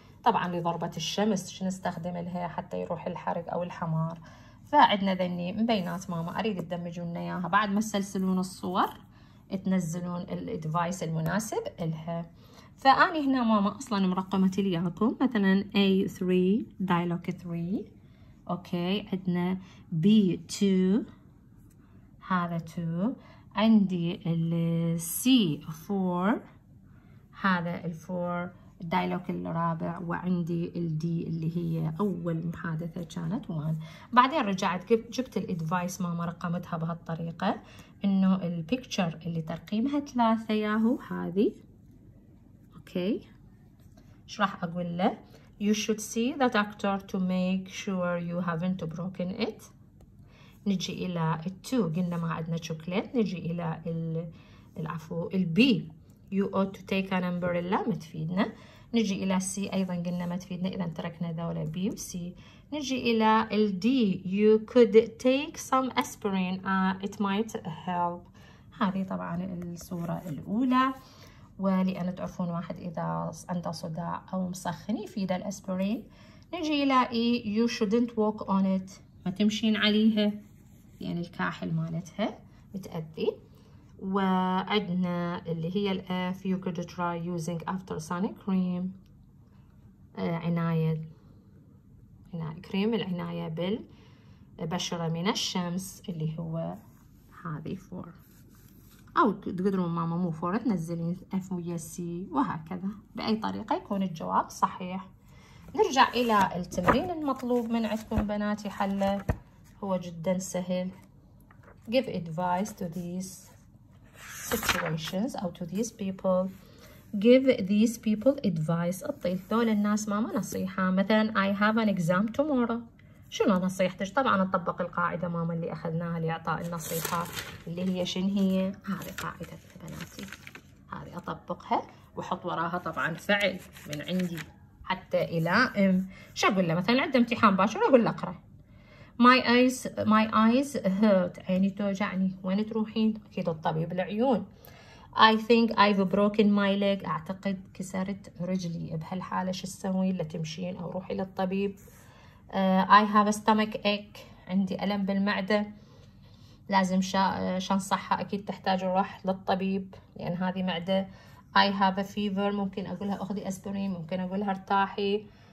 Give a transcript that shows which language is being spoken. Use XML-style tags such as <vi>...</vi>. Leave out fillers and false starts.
<ar>طبعا لضربة الشمس شو نستخدم لها حتى يروح الحرق أو الحمار. فعندنا ذني مبينات ماما أريد تدمجون لنا إياها بعد ما تسلسلون الصور تنزلون الادفايس المناسب لها. فأني هنا ماما أصلا مرقمت لي إياكم مثلا A3 dialogue 3 أوكي. عندنا B2 هذا 2. عندي ال C4 هذا ال4 الدايلوج الرابع. وعندي الدي اللي هي أول محادثة كانت 1. بعدين رجعت جبت الادفايس ماما رقمتها بهالطريقة إنه البيكتشر اللي ترقيمها 3 ياهو هذه أوكي. إيش راح أقول له؟</ar> <en>you should see the doctor to make sure you haven't broken it.</en> <ar>نجي إلى ال2 قلنا ما عندنا شوكليت. نجي إلى العفو البي</ar> <en>you ought to take an umbrella</en> <ar>ما تفيدنا. نجي إلى C أيضا قلنا ما تفيدنا إذا تركنا ذولا B و C.</ar> <en>نجي إلى ال D you could take some aspirin it might help.</en> <ar>هذه طبعا الصورة الأولى. ولأن تعرفون واحد إذا عنده صداع أو مسخن يفيد الأسبرين. نجي إلى E</ar> <en>you shouldn't walk on it</en> <ar>ما تمشين عليها يعني الكاحل مالتها بتأذي. وعندنا اللي هي ال F</ar> <en>you could try using after sun cream</en> <ar>عناية كريم العناية بالبشرة من الشمس اللي هو هذه فور، أو تقدرون ماما مو فور تنزلين F ويا C وهكذا. بأي طريقة يكون الجواب صحيح. نرجع إلى التمرين المطلوب من عندكم بناتي حله، هو جدا سهل.</ar> <en>give advice to these situations أو to these people. give these people advice.</en> <ar>أعطي ذول الناس ماما نصيحة.</ar> <en>مثلا I have an exam tomorrow.</en> <ar>شنو نصيحتك؟ طبعا نطبق القاعدة ماما اللي أخذناها لإعطاء النصيحة اللي هي شنو هي؟ هذه قاعدتنا بناتي، هذه أطبقها وأحط وراها طبعا فعل من عندي حتى إلى شو أقول له؟ مثلا عنده امتحان باكر أقول له اقرأ.</ar> <en>my eyes hurt</en> <ar>عيني توجعني. وين تروحين؟ أكيد الطبيب العيون.</ar> <en>I think I've broken my leg</en> <ar>أعتقد كسرت رجلي. بهالحالة شو تسوين؟ لا تمشين أو روحي للطبيب.</ar> <en>I have a stomach ache</en> <ar>عندي ألم بالمعدة لازم شنصحها أكيد تحتاج أروح للطبيب لأن هذه معدة.</ar> <en>I have a fever</en> <ar>ممكن أقولها أخذي أسبرين، ممكن أقولها ارتاحي.</ar>